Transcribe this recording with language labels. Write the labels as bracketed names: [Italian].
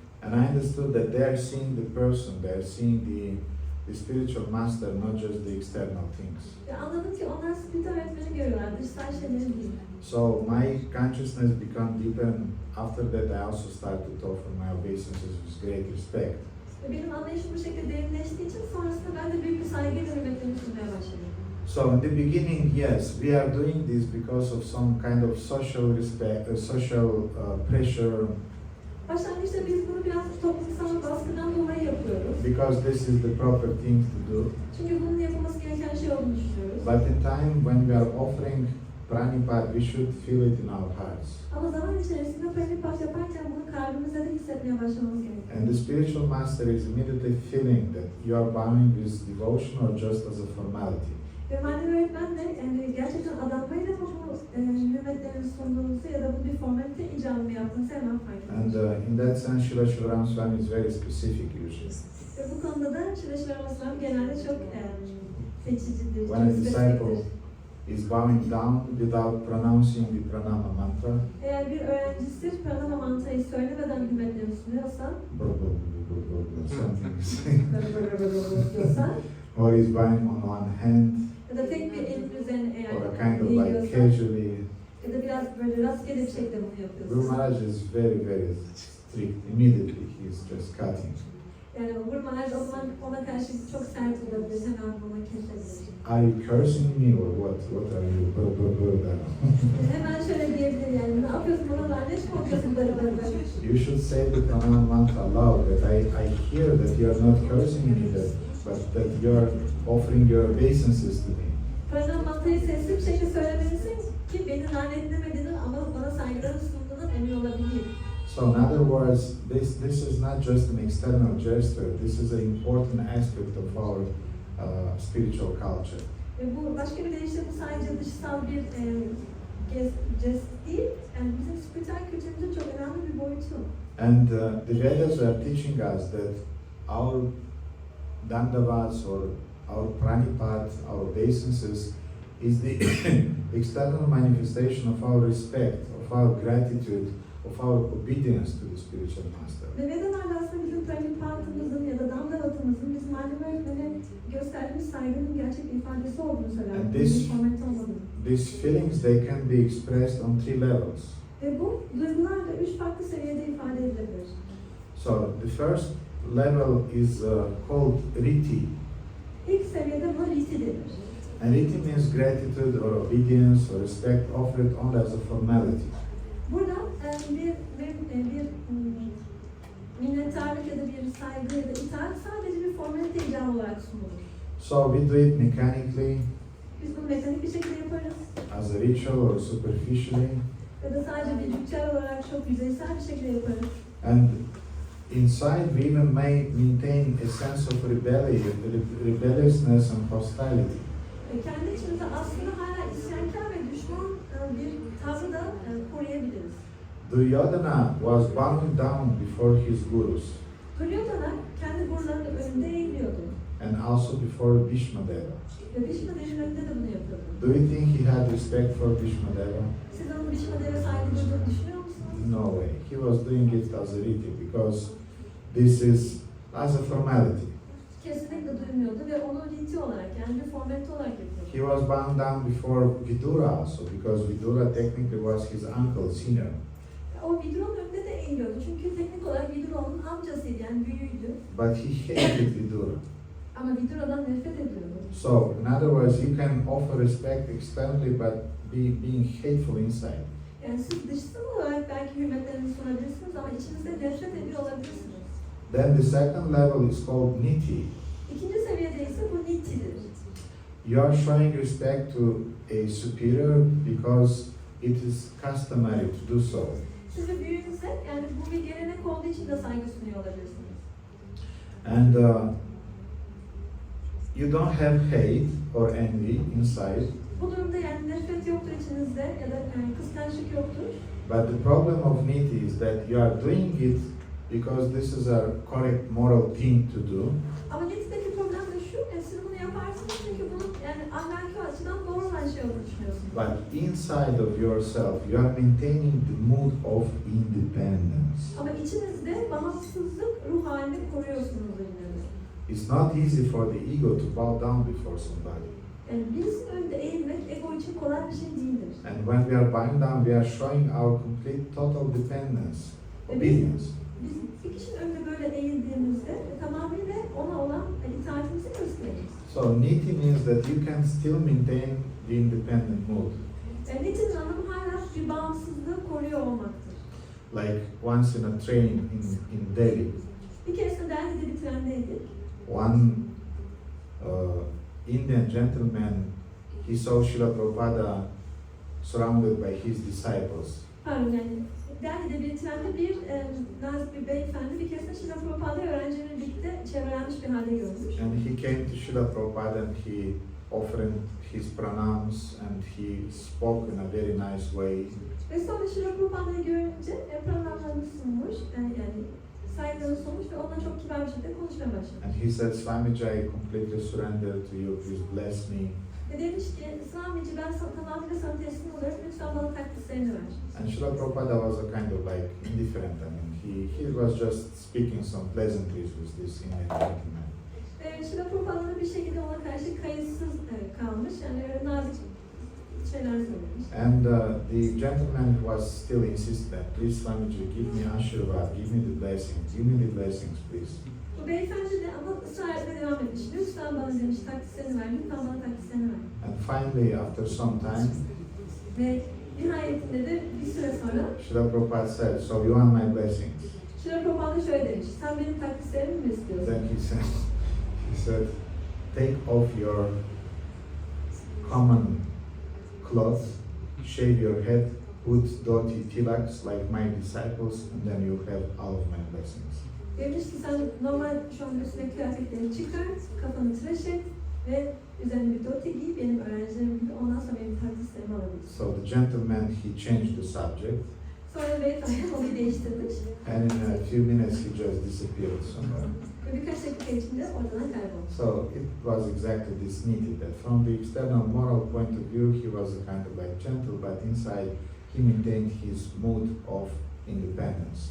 [English] And I understood that they are seeing the person, they are seeing the spiritual master, not just the external things. [Turkish] Ve anladım ki onlar spiritüel öğretmeni görüyorlar, dışsal şeyleri değil. [English] So my consciousness became deeper, and after that I also started to offer my obeisances with great respect. [Turkish] Ve benim anlayışım bu şekilde derinleştiği için sonrasında ben de büyük bir saygıyla hürmetlerini sunmaya başladım. [English] So in the beginning, yes, we are doing this because of some kind of social respect, social pressure, [Turkish] Başlangıçta biz bunu biraz toplumsal baskıdan dolayı yapıyoruz. [English] because this is the proper thing to do. [Turkish] Çünkü bunun yapılması gereken şey olduğunu düşünüyoruz. [English] But in time when we are offering Pranipat, we should feel it in our hearts. [Turkish] Ama zaman içerisinde Pranipat yaparken bunu kalbimizde de hissetmeye başlamamız gerekiyor. [English] And the spiritual master is immediately feeling that you are bowing with devotion or just as a formality. [Turkish] Ve manevi öğretmen de yani gerçekten adanmayla mı bu hürmetlerini sunduğunuzu ya da bu bir formalite icabı mı yaptığınızı hemen fark ediyoruz. [English] And in that sense, Srila Shivaram Swami is very specific usually. [Turkish] Ve bu konuda da Şileşver Masram genelde çok seçicidir, [English] When a [Turkish] çok [English] disciple [Turkish] spesifiktir. [English] is bowing down without pronouncing the pranama mantra, [Turkish] Eğer bir öğrencisi pranama mantrayı söylemeden hürmetlerini sunuyorsa, [English] something, [Turkish] diyorsa [English] or is bowing on one hand, [Turkish] ya da tek bir elin üzerine eğer [English] or a kind of like [Turkish] eğiliyorsa [English] casually. [Turkish] ya da biraz böyle rastgele bir şekilde bunu [English] Guru [Turkish] yapıyorsa. [English] Maharaj is very, very strict. Immediately he is just cutting. [Turkish] Yani Guru Maharaj o zaman ona karşı çok sert olabilir, hemen bunu kesebilir. [English] Are you cursing me or what? What are you? [Turkish] Hemen şöyle diyebilir yani, ne yapıyorsun bana lanet mi okuyorsun böyle böyle. [English] You should say the pranama mantra aloud. That I hear that you are not cursing me, but that you are offering your obeisances to me. [Turkish] Pranama mantrayı sesli bir şekilde söylemelisin ki beni lanetlemediğini ama bana saygılarını sunduğundan emin olabileyim. [English] So in other words, this is not just an external gesture. This is an important aspect of our spiritual culture. [Turkish] Bu başka bir deyişle bu sadece dışsal bir jest değil, yani bizim spiritüel kültürümüzün çok önemli bir boyutu. [English] And the Vedas are teaching us that our dandavats or our pranipat, our obeisances, is the external manifestation of our respect, of our gratitude, of our obedience to the spiritual master. [Turkish] Ve Vedalarda aslında bizim pranipatımızın ya da dandavatımızın bizim annem öğretmene gösterdiğimiz saygının gerçek bir ifadesi olduğunu söyler. [English] And these feelings, they can be expressed on 3 levels. [Turkish] Ve bu duygular da 3 farklı seviyede ifade edilebilir. [English] So the first level is called riti. [Turkish] İlk seviyede buna riti denir. [English] And riti means gratitude or obedience or respect offered only as a formality. [Turkish] Burada bir minnettarlık ya da bir saygı ya da itaat sadece bir formalite icabı olarak sunulur. [English] So we do it mechanically, [Turkish] Biz bunu mekanik bir şekilde yaparız. [English] as a ritual or superficially. [Turkish] Ya da sadece bir ritüel olarak çok yüzeysel bir şekilde yaparız. [English] And inside we even may maintain a sense of rebelliousness and hostility. [Turkish] Kendi içimizde aslında hala isyankar ve düşman bir tavrı da koruyabiliriz. [English] Duryodhana was bowing down before his gurus [Turkish] Duryodhana kendi gurularının önünde eğiliyordu. [English] and also before Bhishma Deva. [Turkish] Ve Bhishma Deva'nın önünde de bunu yapıyordu. [English] Do you think he had respect for Bhishma Deva? [Turkish] Siz onun Bhishma Deva saygı duyduğunu düşünüyor musunuz? [English] No way. He was doing it as a riti because this is as a formality. [Turkish] Kesinlikle duymuyordu ve onu riti olarak yani bir formalite olarak yapıyordu. [English] He was bound down before Vidura also because Vidura technically was his uncle, senior. [Turkish] O Vidura'nın önünde de eğiliyordu çünkü teknik olarak Vidura onun amcasıydı yani büyüğüydü. [English] But he hated Vidura. [Turkish] Ama Vidura'dan nefret ediyordu. [English] So, in other words, you can offer respect externally but being hateful inside. [Turkish] Yani siz dışsal olarak belki hürmetlerinizi sunabilirsiniz ama içinizde nefret ediyor olabilirsiniz. [English] Then the second level is called niti. [Turkish] İkinci seviyede ise bu nitidir. [English] You are showing respect to a superior because it is customary to do so. [Turkish] Siz bir büyüğünüze yani bu bir gelenek olduğu için de saygı sunuyor olabilirsiniz. [English] And you don't have hate or envy inside. [Turkish] Bu durumda yani nefret yoktur içinizde ya da yani kıskançlık yoktur. [English] But the problem of niti is that you are doing it because this is a correct moral thing to do. [Turkish] Ama nitideki problem de şu, siz bunu yaparsınız çünkü bunun yani ahlaki açıdan doğru olan şey olduğunu düşünüyorsunuz. [English] But inside of yourself, you are maintaining the mood of independence. [Turkish] Ama içinizde bağımsızlık ruh halini koruyorsunuz yine de. [English] It's not easy for the ego to bow down before somebody. [Turkish] Yani birisinin önünde eğilmek ego için kolay bir şey değildir. [English] And when we are bowing down, we are showing our complete total dependence, obedience. [Turkish] Biz bir kişinin önünde böyle eğildiğimizde tamamıyla ona olan itaatimizi gösteririz. [English] So niti means that you can still maintain the independent mood. [Turkish] Nitinin anlamı hala bir bağımsızlığı koruyor olmaktır. [English] Like once in a train in Delhi, [Turkish] Bir keresinde Delhi'de bir trendeydik. [English] one Indian gentleman, he saw Srila Prabhupada surrounded by his disciples. [Turkish] Pardon yani Delhi'de bir trende bir nazik bir beyefendi bir keresinde Srila Prabhupa'yı öğrencilerle birlikte çevrelenmiş bir halde görmüş. [English] And he came to Srila Prabhupada and he offered his pranams and he spoke in a very nice way. [Turkish] Ve sonra Srila Prabhupa'yı görünce pranamlarını sunmuş yani saygılarını sunmuş ve onunla çok kibar bir şekilde konuşmaya başlamış. [English] And he said, Swamiji, I completely surrender to you, please bless me. [Turkish] Ve demiş ki, Swamiji ben tamamıyla sana teslim oluyorum, lütfen bana takdislerini ver. [English] And Srila Prabhupada was a kind of like indifferent. I mean, he was just speaking some pleasantries with this Indian gentleman. [Turkish] Ve Srila Prabhupada bir şekilde ona karşı kayıtsız kalmış, yani öyle nazik şeyler söylemiş. [English] And the gentleman was still insistent, please Swamiji, give me Ashirvad, give me the blessings, please. [Turkish] Bu beyefendi de ama ısrar etmeye devam etmiş. Lütfen bana demiş, takdislerini ver, lütfen bana takdislerini ver. [English] And finally, after some time, [Turkish] Ve nihayetinde de bir süre sonra [English] Srila Prabhupada said, so you want my blessings? [Turkish] Srila Prabhupada şöyle demiş, sen benim takdislerimi mi istiyorsun? [English] Then he said, take off your common cloth, shave your head, put dhoti tilaks like my disciples, and then you have all of my blessings. [Turkish] Demiş ki sen normal şu an üstüne kıyafetlerini çıkar, kafanı tıraş et, ve üzerine bir doti giy, benim öğrencilerim gibi, ondan sonra benim takdislerimi alabilir. [English] So the gentleman, he changed the subject, [Turkish] Sonra beyefendi konuyu değiştirmiş [English] and in a few minutes he just disappeared somewhere. [Turkish] ve birkaç dakika içinde ortadan kayboldu. [English] So it was exactly this needed, that from the external moral point of view, he was a kind of like gentle, but inside he maintained his mood of independence.